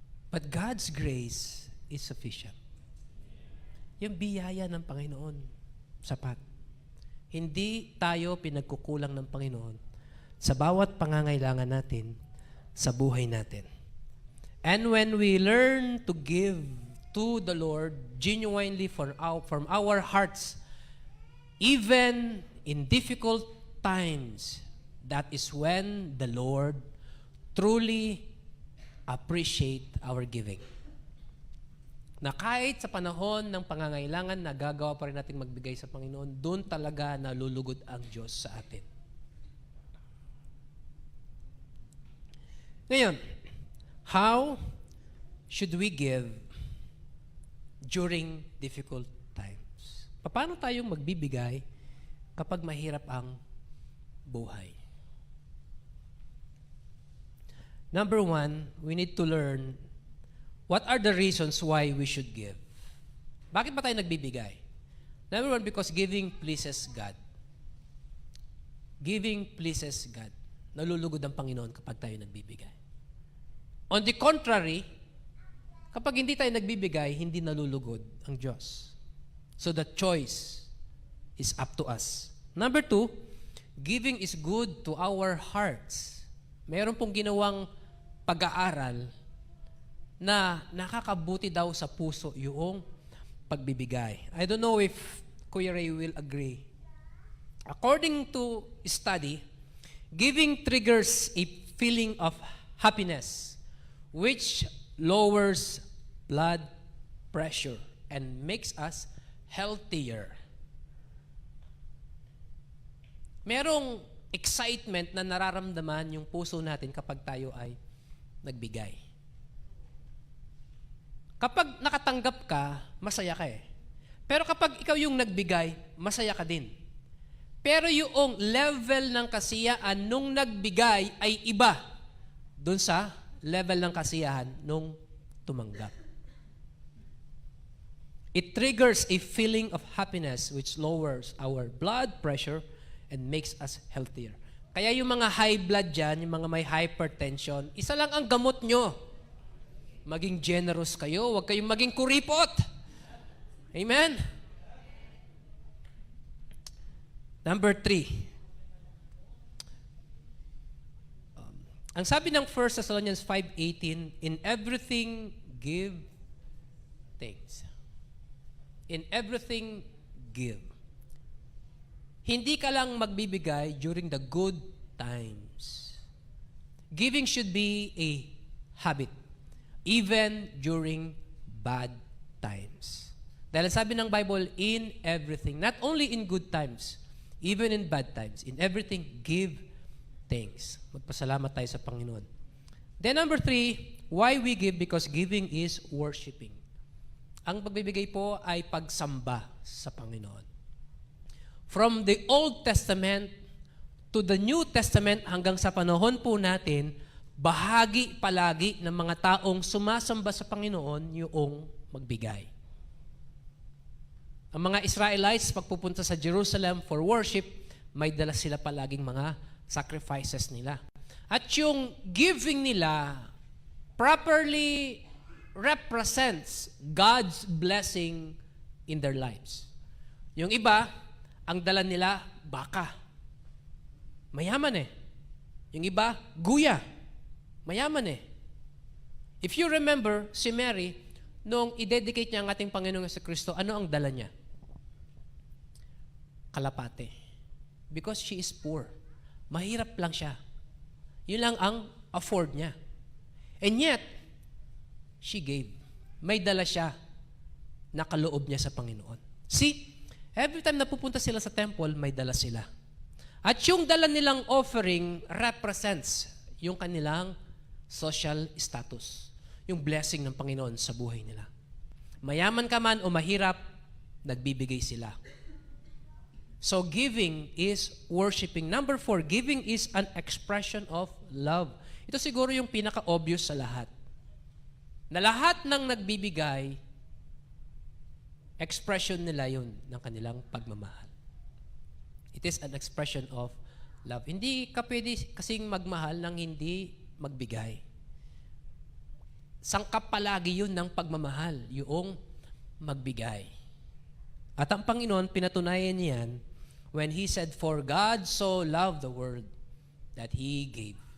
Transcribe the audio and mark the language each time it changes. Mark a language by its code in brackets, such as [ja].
[en] But God's grace is sufficient. [tl] Yung biyaya ng Panginoon, sapat. Hindi tayo pinagkukulang ng Panginoon sa bawat pangangailangan natin sa buhay natin. [en] And when we learn to give to the Lord genuinely from our hearts, even in difficult times, that is when the Lord truly appreciate our giving. [tl] Na kahit sa panahon ng pangangailangan, nagagawa pa rin natin magbigay sa Panginoon, doon talaga nalulugod ang Diyos sa atin. Ngayon, [en] how should we give during difficult times? [tl] Paano tayong magbibigay kapag mahirap ang buhay? [en] Number 1, we need to learn what are the reasons why we should give. [tl] Bakit ba tayo nagbibigay? [en] Number 1, because giving pleases God. Giving pleases God. [tl] Nalulugod ang Panginoon kapag tayo nagbibigay. [en] On the contrary, [tl] kapag hindi tayo nagbibigay, hindi nalulugod ang Diyos. [en] So the choice is up to us. Number 2, giving is good to our hearts. [tl] Meron pong ginawang pag-aaral na nakakabuti daw sa puso yung pagbibigay. [en] I don't know if Kuya Ray will agree. According to study, giving triggers a feeling of happiness which lowers blood pressure and makes us healthier. [tl] Merong excitement na nararamdaman yung puso natin kapag tayo ay nagbigay. Kapag nakatanggap ka, masaya ka eh. Pero kapag ikaw yung nagbigay, masaya ka din. Pero yung level ng kasiyahan nung nagbigay ay iba dun sa level ng kasiyahan nung tumanggap. [en] It triggers a feeling of happiness which lowers our blood pressure and makes us healthier. [tl] Kaya yung mga high blood dyan, yung mga may hypertension, isa lang ang gamot nyo. Maging generous kayo, huwag kayong maging kuripot. Amen? [en] Number 3. [tl] Ang sabi ng [en] 1 Thessalonians 5:18, in everything give thanks. In everything give. [tl] Hindi ka lang magbibigay [en] during the good times. Giving should be a habit, even during bad times. [tl] Dahil sabi ng [en] Bible, in everything, not only in good times, even in bad times, in everything, give thanks. [tl] Magpasalamat tayo sa Panginoon. [en] Then number 3, why we give? Because giving is worshiping. [tl] Ang pagbibigay po ay pagsamba sa Panginoon. [en] From the Old Testament to the New Testament [tl] hanggang sa panahon po natin, bahagi palagi ng mga taong sumasamba sa Panginoon yung magbigay. Ang mga Israelites, pagpupunta sa Jerusalem [en] for worship, [tl] may dala sila palaging mga sacrifices nila. At yung [en] giving nila properly represents God's blessing in their lives. [tl] Yung iba, ang dala nila, baka. Mayaman eh. Yung iba, guya. Mayaman eh. [en] If you remember, [tl] si Mary, nung i-dedicate niya ang ating Panginoong Jesucristo, ano ang dala niya? Kalapate. [en] Because she is poor. [tl] Mahirap lang siya. Yun lang ang afford niya. [en] And yet, she gave. [tl] May dala siya na kaloob niya sa Panginoon. [en] See, every time [tl] na pupunta sila sa temple, may dala sila. At yung dala nilang offering [en] represents [tl] yung kanilang [en] social status. [tl] Yung blessing ng Panginoon sa buhay nila. Mayaman ka man o mahirap, nagbibigay sila. [en] So giving is worshiping. Number 4, giving is an expression of love. [tl] Ito siguro yung pinaka-obvious sa lahat. Na lahat ng nagbibigay, expression nila yun ng kanilang pagmamahal. [en] It is an expression of love. [tl] Hindi ka pwede kasing magmahal nang hindi magbigay. Sangkap palagi yun ng pagmamahal, yung magbigay. At ang Panginoon, pinatunayan niyan [en] when He said, for God so loved the world that He gave.